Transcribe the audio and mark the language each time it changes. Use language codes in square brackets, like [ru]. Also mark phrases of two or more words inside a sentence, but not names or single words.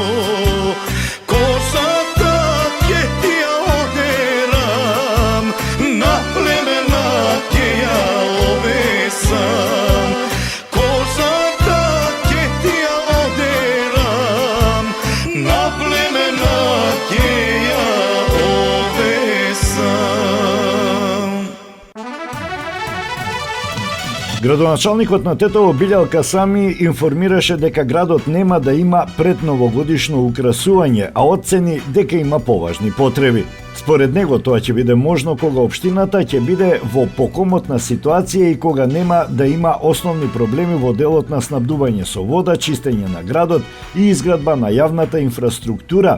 [mk] Кожа таке ти ја одерам На племенаке ја овесам Кожа таке ти ја одерам На племенаке ја овесам Градоначалникот на Тетово Билјал Касами информираше дека градот нема да има предновогодишно украсување, а оцени дека има поважни потреби. Според него тоа ќе биде можно кога општината ќе биде во покомотна ситуација и кога нема да има основни проблеми во делот на снабдување со вода, чистење на градот и изградба на јавната инфраструктура.